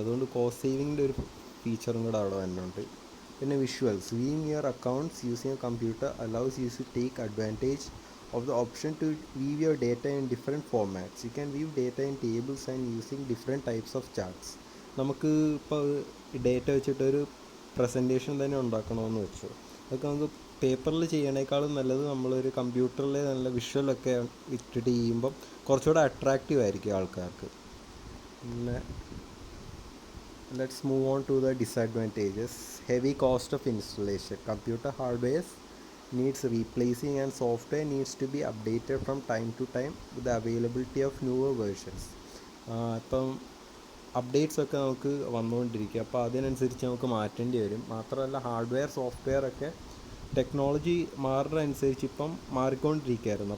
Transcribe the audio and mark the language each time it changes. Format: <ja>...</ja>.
<ml>അതുകൊണ്ട് കോസ്റ്റ് സേവിങ്ങിൻ്റെ ഒരു ഫീച്ചറും കൂടെ അവിടെ വരുന്നുണ്ട്. പിന്നെ visuals.</ml> <en>Viewing your accounts using a computer allows you to take advantage of the option to view your data in different formats. You can view data in tables and using different types of charts.</en> <ml>നമുക്ക് ഇപ്പോൾ data വെച്ചിട്ടൊരു presentation തന്നെ ഉണ്ടാക്കണമെന്ന് വെച്ചു. അതൊക്കെ നമുക്ക് പേപ്പറിൽ ചെയ്യണേക്കാളും നല്ലത് നമ്മളൊരു കമ്പ്യൂട്ടറിൽ നല്ല വിഷ്വലൊക്കെ ഇട്ടിട്ട് ചെയ്യുമ്പം കുറച്ചുകൂടെ അട്രാക്റ്റീവ് ആയിരിക്കും ആൾക്കാർക്ക്.</ml> <en>പിന്നെ let's move on to the disadvantages. Heavy cost of installation. Computer hardwares needs replacing and software needs to be updated from time to time with the availability of newer versions.</en> <ml>ഇപ്പം updates ഒക്കെ നമുക്ക് വന്നുകൊണ്ടിരിക്കുക. അപ്പോൾ അതിനനുസരിച്ച് നമുക്ക് മാറ്റേണ്ടി വരും. മാത്രമല്ല hardware software ഒക്കെ ടെക്നോളജി മാറുന്നതനുസരിച്ച് ഇപ്പം മാറിക്കൊണ്ടിരിക്കുകയായിരുന്നു.</ml>